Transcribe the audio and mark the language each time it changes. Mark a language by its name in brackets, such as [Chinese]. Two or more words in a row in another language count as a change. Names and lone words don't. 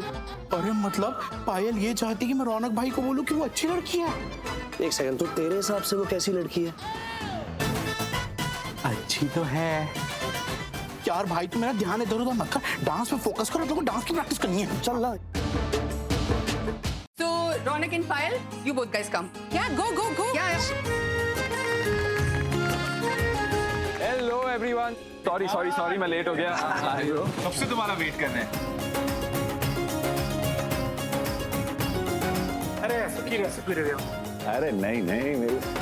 [Hindi] अरे मतलब पायल ये चाहती है कि मैं रौनक भाई को बोलूं कि वो अच्छी लड़की है। एक सेकंड, तो तेरे हिसाब से वो कैसी लड़की है? अच्छी तो है यार। भाई तू मेरा ध्यान इधर उधर मत कर, डांस पे फोकस कर। लोगों को डांस की प्रैक्टिस करनी है। चल ना। [English] So Ronak and Payal, you both guys come. Yeah, go, go, go. Yeah. Hello everyone. [Hindi] सॉरी मैं लेट हो गया। कब से तुम्हारा वेट कर रहे हैं। अरे सुखी रहे हो। अरे नहीं मेरे